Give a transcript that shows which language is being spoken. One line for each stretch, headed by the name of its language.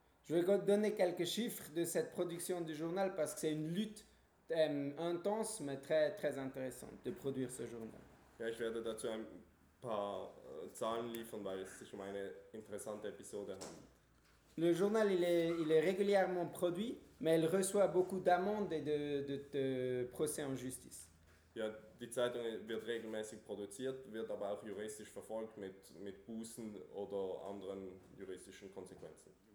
French: Je vais donner quelques chiffres de cette production du journal parce que c'est une lutte intense mais très très intéressante de produire ce journal.
German: Ja, ich werde dazu ein paar Zahlen liefern, weil es sich um eine interessante Episode handelt.
French: Le journal, il est régulièrement produit, mais il reçoit beaucoup d'amendes et de procès en justice.
German: Ja, die Zeitung wird regelmäßig produziert, wird aber auch juristisch verfolgt mit Bußen oder anderen juristischen Konsequenzen.